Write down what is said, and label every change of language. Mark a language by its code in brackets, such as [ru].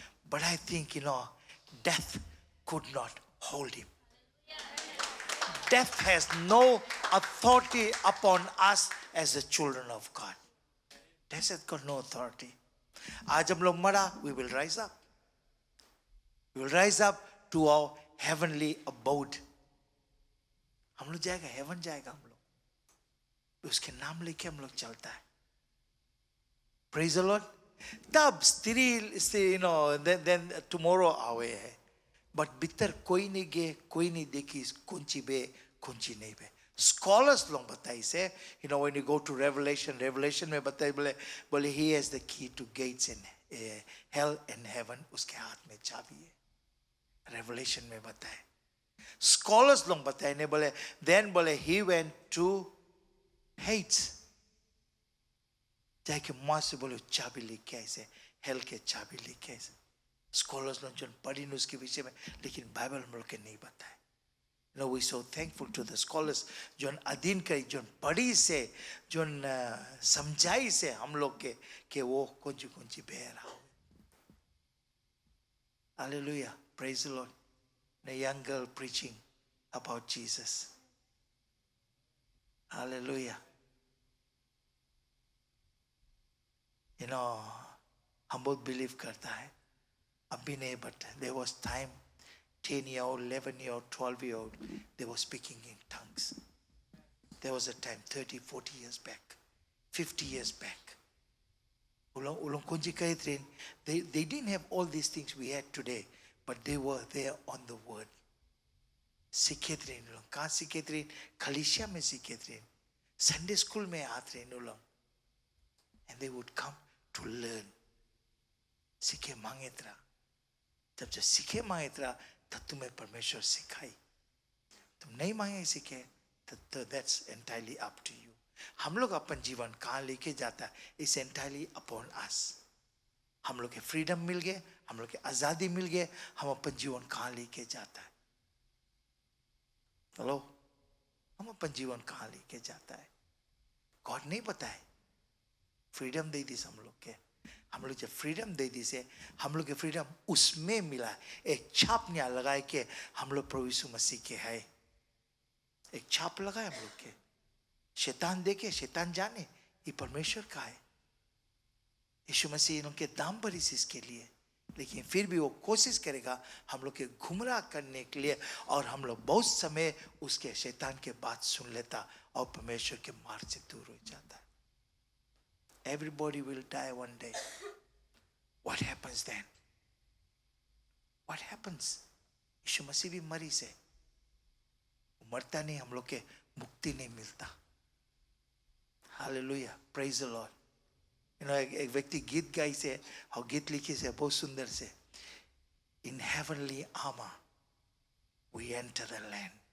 [en] But I think, death could not hold him. Death has no authority upon us as the children of God. Death has got no authority. [hi] आज हम लोग मरा, [en] we will rise up. We will rise up to our heavenly abode. [hi] हम लोग जाएगा, heaven जाएगा हम लोग. उसके नाम लेके हम लोग चलता है. [en] Praise the Lord. [hi] तब स्त्री, [en] then tomorrow [hi] आवे है. But भीतर कोई नहीं गे, कोई नहीं देखी, कुंची बे, कुंची नहीं बे. [en] Scholars लोग बताई से, when you go to Revelation में बताई बोले he has the key to gates in hell and heaven, [hi] उसके हाथ में चाबी है. Revelation में बताए. Scholars लोग बताए ने बोले, then बोले [en] he went to Hades. [hi] जाके माँ से बोले चाबी लेके आए से, hell के चाबी लेके आए से. Scholars लोग जो पढ़ी न उसके विषय में, लेकिन बाइबल हम लोग के नहीं बताए. [en] We're so thankful to the scholars [hi] जो अधीन करी, जो पढ़ी से, जो समझाई से हम लोग के वो कुंची बह रहा हो. [en] Hallelujah. Praise the Lord. A young girl preaching about Jesus. Hallelujah. [hi] हम बहुत believe करता है. अभी नहीं, [en] but there was time, 10-year-old, 11-year-old, 12-year-old, they were speaking in tongues. There was a time 30, 40 years back, 50 years back. They didn't have all these things we had today, but they were there on the word. [hi] सीखे थे इन लोग. कहाँ सीखे थे? कलीसिया में सीखे थे. Sunday school में आते थे इन लोग. And they would come to learn. सीखे मांगे था. जब सीखे मांगे था, तब तुम्हें परमेश्वर सिखाई. तुम नहीं मांगे सीखे, तो [en] that's entirely up to you. [hi] हम लोग अपन जीवन कहाँ लेके जाता है, [en] it's entirely upon us. [hi] हम लोग के फ्रीडम मिल गए, हम लोग के आज़ादी मिल गए, हम अपन जीवन कहाँ लेके जाता है. हेलो, हम अपन जीवन कहाँ लेके जाता है. गॉड नहीं पता है. फ्रीडम दे दी हम लोग के. हम लोग जब फ्रीडम दे दी से, हम लोग के फ्रीडम उसमें मिला. एक छाप नहीं लगाए के हम लोग प्रभु यीशु मसीह के है. एक छाप लगाए हम लोग के. शैतान देखे, शैतान जाने ये परमेश्वर का है. यीशु मसीह उनके दाम भरी इसके लिए, लेकिन फिर भी वो कोशिश करेगा हम लोग के गुमराह करने के लिए, और हम लोग बहुत समय उसके शैतान के बात सुन लेता और परमेश्वर के मार्ग से दूर हो जाता है. [en] Everybody will die one day. What happens then? What happens? [hi] यीशु मसीह भी मरी से, मरता नहीं, हम लोग के मुक्ति नहीं मिलता. Hallelujah. [en] Praise the Lord. [hi] एक व्यक्ति गीत गाई से और गीत लिखी से बहुत सुंदर से, [en] In heavenly armour we enter the land.